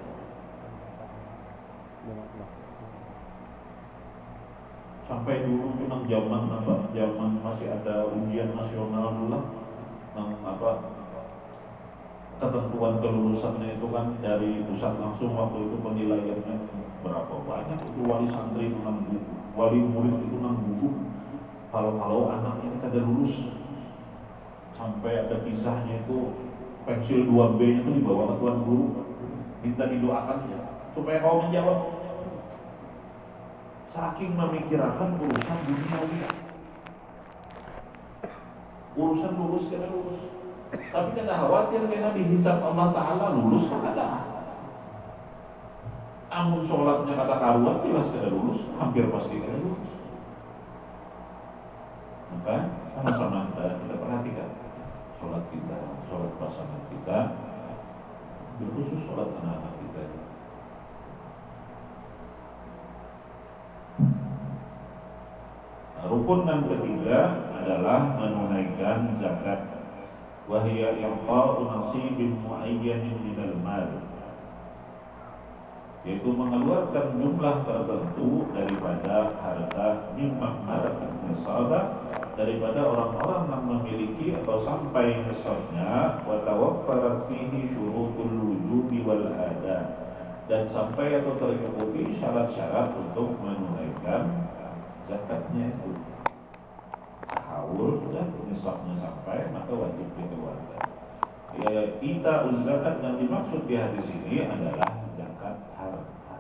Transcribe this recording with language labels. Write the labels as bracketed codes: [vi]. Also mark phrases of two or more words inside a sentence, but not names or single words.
[id] Sampai dulu tuh nang zaman masih ada ujian nasional dulu, nang ketentuan kelulusannya itu kan dari pusat langsung. Waktu itu penilaiannya berapa banyak, itu wali santri itu 6 buku, wali murid itu 6 buku. Kalau anak ini kada lulus, sampai ada kisahnya itu pensil 2B itu dibawa ke tuan guru, minta didoakan ya supaya kau menjawab. Saking memikirkan urusan duniawi, urusan lulus kada lulus. Tapi kada khawatir karena dihisab Allah Ta'ala lulus kada. [bjn] Amun sholatnya kata karuan jelas kada lulus, hampir pasti kada lulus. [id] Maka sama-sama kita perhatikan sholat kita, sholat pasangan kita, berkhusus sholat anak-anak kita. Rukun yang ketiga adalah menunaikan zakat. [ar] وهي إعطاء نصيب معين من المال, [id] yaitu mengeluarkan jumlah tertentu daripada harta [ar] مما ملكت نصابه, [id] daripada orang-orang yang memiliki atau sampai nisabnya, [ar] وتوفرت فيه شروط الوجوب والأداء, [id] dan sampai atau tercukupi syarat-syarat untuk menunaikan zakatnya itu. Haul sudah nisabnya sampai, maka wajib dikeluarkan. Ita zakat yang dimaksud di hadis ini adalah zakat harta.